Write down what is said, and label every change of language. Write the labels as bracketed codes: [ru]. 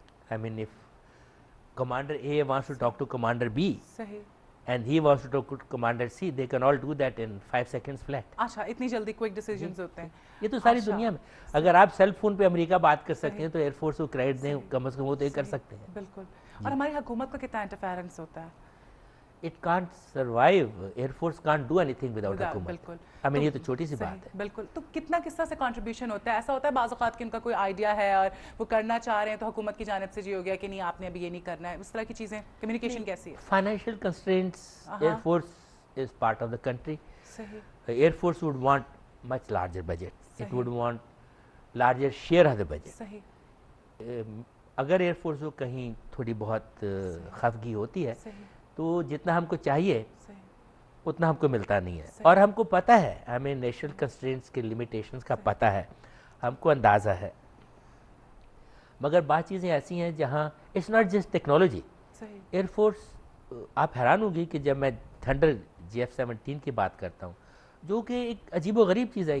[en] I mean, if Commander A wants to talk to Commander B, and he wants to talk to Commander C, they can all do that in 5 seconds flat. [ur] اچھا, اتنی جلدی quick decisions ہوتے ہیں. یہ تو ساری دنیا میں, اگر آپ سیل فون پہ امریکہ بات کر سکتے ہیں تو ایئر فورس کو کریڈٹ دیں, کم از کم وہ تو یہ کر سکتے ہیں. بالکل. اور ہماری حکومت کا کتنا انٹرفیرنس ہوتا ہے. [en] It can't survive. Air Force can't do anything without حکومت. [ur] بالکل. [en] I mean, [ur] یہ تو چھوٹی سی بات ہے. بالکل. تو کتنا کس طرح سے کنٹریبیوشن ہوتا ہے؟ ایسا ہوتا ہے بعض اوقات کہ ان کا کوئی آئیڈیا ہے اور وہ کرنا چاہ رہے ہیں تو حکومت کی جانب سے جی ہو گیا کہ نہیں آپ نے ابھی یہ نہیں کرنا ہے, اس طرح کی چیزیں, کمیونیکیشن کیسی ہے؟ [en] Financial constraints, Air Force is part of the country. [ur] صحیح. [en] Air Force would want much larger budget. It would want larger share of the budget. [ur] صحیح. اگر ایئر فورس کو کہیں تھوڑی بہت خفگی ہوتی ہے تو جتنا ہم کو چاہیے اتنا ہم کو ملتا نہیں ہے, اور ہم کو پتہ ہے, ہمیں نیشنل کنسٹرینٹس کے لمیٹیشنز کا پتہ ہے, ہم کو اندازہ ہے. مگر بعض چیزیں ایسی ہیں جہاں [en] It's not just technology. [ur] Air force, آپ حیران ہوگی کہ جب میں تھنڈر GF-17 کی بات کرتا ہوں جو کہ ایک عجیب و غریب چیز ہے.